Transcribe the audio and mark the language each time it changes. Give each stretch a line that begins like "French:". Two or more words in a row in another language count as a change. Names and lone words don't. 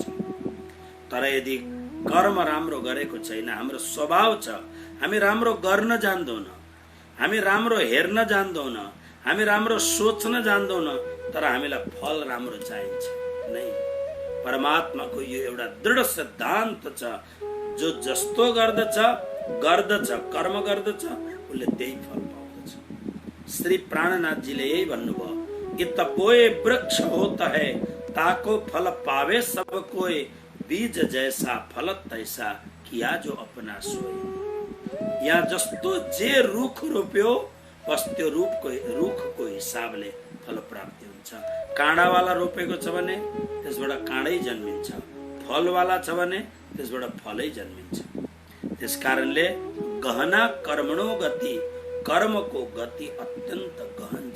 Nepali: तर यदि कर्म राम्रो गरेको छैन, हाम्रो स्वभाव छ हामी राम्रो गर्न जान्दैनौँ, हामी राम्रो हेर्न जान्दैनौँ, हामी राम्रो सोच्न जान्दैनौँ, तर हामीलाई फल राम्रो चाहिन्छ नै। परमात्माको यो एउटा दृढ सिद्धान्त छ, जो जस्तो गर्दछ कर्म गर्दछ उसले त्यही फल पाउँदछ। श्री प्राणनाथजीले यही भन्नुभयो,
Hindi: इत बोए वृक्ष होता है ताको फल पावे सब कोई, बीज जैसा फल तैसा किया जो अपना सोई।
Nepali: यहाँ जस्तो जे रुख रोप्यो बस त्यो रुखको हिसाबले फल प्राप्ति हुन्छ। काँडावाला रोपेको छ भने त्यसबाट काँडै जन्मिन्छ, फलवाला छ भने त्यसबाट फलै जन्मिन्छ। त्यसकारणले
Sanskrit: गहना कर्मणो गति,
Nepali: कर्मको गति अत्यन्त गहन छ।